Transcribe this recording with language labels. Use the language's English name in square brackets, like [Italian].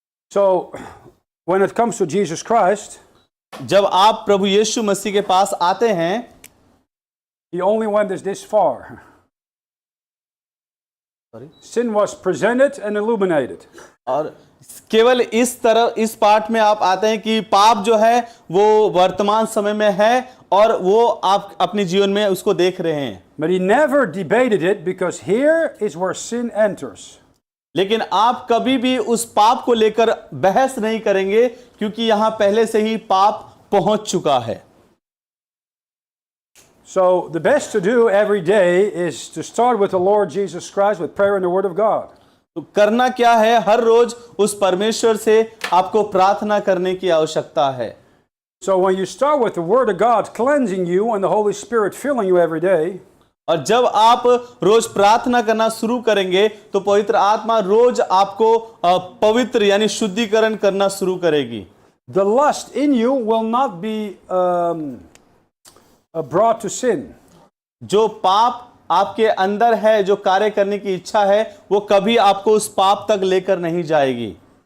[English] So when it comes to Jesus Christ, [Hindi] जब आप प्रभु यीशु मसीह के पास आते हैं, [English] he only went this far. Sorry? Sin was presented and illuminated. [Hindi] और केवल इस तरह इस पाठ में आप आते हैं कि पाप जो है वो वर्तमान समय में है और वो आप अपने जीवन में उसको देख रहे हैं। [English] But he never debated it because here is where sin enters. [Hindi] लेकिन आप कभी भी उस पाप को लेकर बहस नहीं करेंगे क्योंकि यहां पहले से ही पाप पहुंच चुका है। [English] So the best to do every day is to start with the Lord Jesus Christ with prayer and the Word of God. [Hindi] तो करना क्या है, हर रोज उस परमेश्वर से आपको प्रार्थना करने की आवश्यकता है। [English] So when you start with the Word of God cleansing you and the Holy Spirit filling you every day, [Hindi] और जब आप रोज प्रार्थना करना शुरू करेंगे तो पवित्र आत्मा रोज आपको पवित्र यानी शुद्धिकरण करना शुरू करेगी। [English] the lust in you will not be brought to sin. [Hindi] जो पाप आपके अंदर है, जो कार्य करने की इच्छा है, वो कभी आपको उस पाप तक लेकर नहीं जाएगी।